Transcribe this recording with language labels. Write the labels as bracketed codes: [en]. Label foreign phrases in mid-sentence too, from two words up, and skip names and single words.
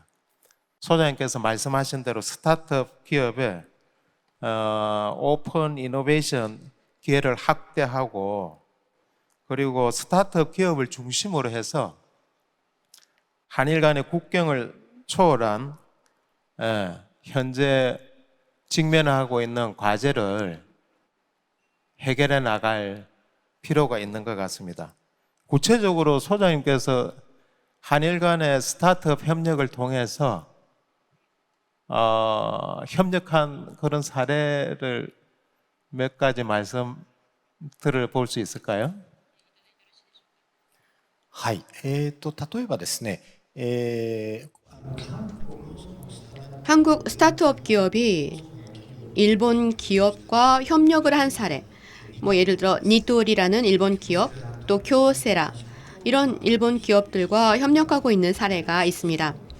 [ko] 소장님께서 말씀하신 대로 스타트업 기업의 오픈 이노베이션 기회를 확대하고 그리고 스타트업 기업을 중심으로 해서 한일 간의 국경을 초월한 현재 직면하고 있는 과제를 해결해 나갈 필요가 있는 것 같습니다. 구체적으로 소장님께서 한일 간의 스타트업 협력을 통해서 협력한 그런 사례를 몇 가지 말씀 들어볼 수 있을까요? [ja] はい、例えばですね、 [ko] 한국 스타트업 기업이 일본 기업과 협력을 한 사례, 예를 들어 니토리라는 일본 기업, 또 교세라 이런 일본 기업들과 협력하고 있는 사례가 있습니다.